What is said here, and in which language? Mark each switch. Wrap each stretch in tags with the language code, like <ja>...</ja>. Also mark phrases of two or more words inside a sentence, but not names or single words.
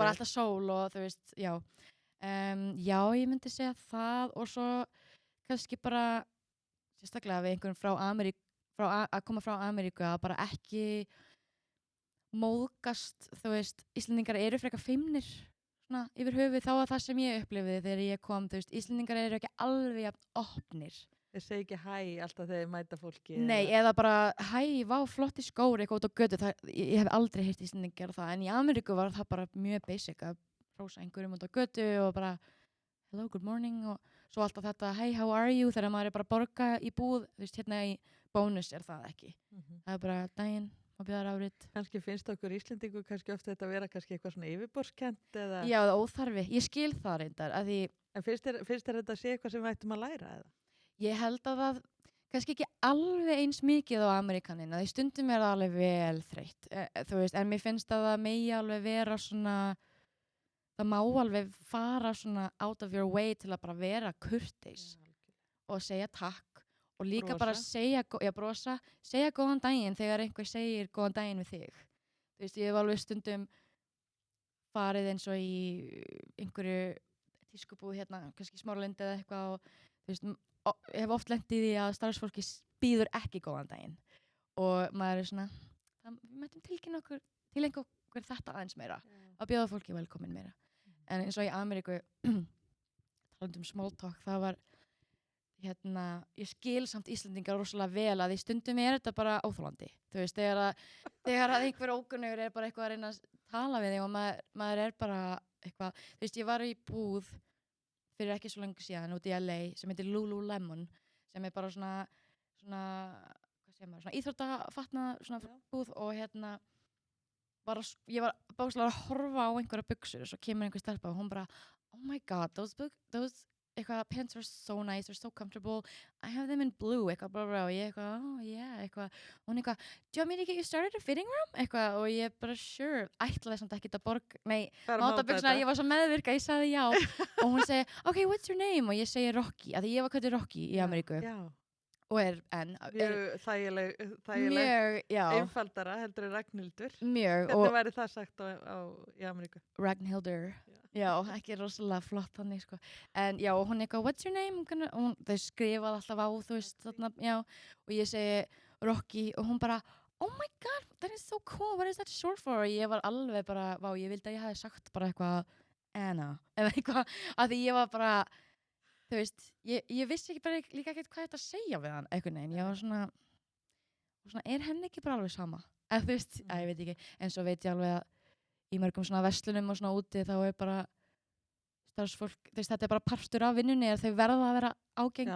<is>Bara alltaf sól og þú veist, já. Já, ég myndi segja það, og svo kannski bara sérstaklega við einhvern frá Ameríku, að koma frá Ameríku, að bara ekki móðgast, þú veist, Íslendingar eru frekar feimnir svona yfir höfuð, þá að það sem ég upplifiði þegar ég kom, þú veist, Íslendingar eru ekki alveg jafn opnir. Þeir segi ekki hæ alltaf þegar þeir mæta fólki. Nei, eða bara hæ, vá, flotti skóri eitthvað út á götu. Ég hef aldrei heyrt Íslendingar gera það, en í Ameríku var það bara mjög basic að hrósa einhverjum út á götu og bara</is> <en>hello, good morning,</en> <is>og svo alltaf þetta</is> <en>hey, how are you,</en> <is>þegar maður er bara að borga í búð, þú veist, hérna í bónus er það ekki. Það er bara daginn og bjóðar árið. Kannski finnst okkur Íslendingu kannski ofta þetta að vera kannski eitthvað svona yfirborðskennt eða? Já, það óþarfi. Ég skil það reyndar. En finnst þér þetta að sé eitthvað sem við ættum að læra eða? Ég held að það kannski ekki alveg eins mikið á Ameríkanina. Því stundum er það alveg vel þreytt. Þú veist, en mér finnst að það megi alveg vera svona, það má alveg fara svona</is> <en>out of your way</en> <is>til að bara vera kurteis og segja takk. Og líka bara segja góðan daginn þegar einhver segir góðan daginn við þig. Þú veist, ég hef alveg stundum farið eins og í einhverju tískubúð hérna, kannski Smáralind eða eitthvað og þú veist, hef oft lent í því að starfsfólki býður ekki góðan daginn og maður er svona, við mættum tileinka okkur þetta aðeins meira, að bjóða fólki velkomin meira. En eins og í Ameríku, talandi</is> <en>small talk,</en> <is>það var, ég skil samt Íslendingar rosalega vel að í stundum er þetta bara óþolandi. Þú veist, þegar að einhver ókunnugur er bara eitthvað að reyna að tala við þig og maður er bara eitthvað, þú veist, ég var í búð fyrir ekki svo lengur síðan út í LA sem heitir Lululemon sem er bara svona hvað segir maður, svona íþróttafatnað svona búð og ég var bókstaflega að horfa á einhverja buxur og svo kemur einhver stelpa og hún bara</is> <en>oh my god, those</en> <is>eitthvað</is> <en>pants are so nice, they're so comfortable I have them in blue,</en> <is>eitthvað bla bla og ég eitthvað,</is> <en>oh yeah,</en> <is>eitthvað og hún eitthvað,</is> <en>do you want me to get you started a fitting room?</en> <is>Eitthvað og ég bara sure, ætlaði samt ekki að máta buxuna, ég var svo meðvirk að ég sagði já og hún segi,</is> <en>okay, what's your name?</en> <is>Og ég segi Rocky, af því ég var kallið Rocky í Ameríku og mjög þægileg einfaldara heldur en Ragnhildur mjög hvernig væri það sagt í Ameríku? Ragnhildur já, ekki rosalega flott þannig sko en já, og hún eitthvað,</is> <en>what's your name?</en> <is>Og þau skrifaði alltaf á þú veist þarna, já, og ég segi Rocky og hún bara,</is> <en>oh my god that is so cool, what is that short for?</en> <is>Og ég var alveg bara, ég vildi að ég hefði sagt bara eitthvað Anna, eða eitthvað af því ég var bara þú veist, ég vissi ekki bara líka ekkert hvað þetta að segja við hann, einhvern veginn, ég var svona er henni ekki bara alveg sama? Eða þú veist, ég veit ekki, en svo veit ég alveg að í mörgum svona verslunum og svona úti þá er bara starfsfólk, þú veist, þetta er bara partur af vinnunni þau verða að vera ágeng.</is>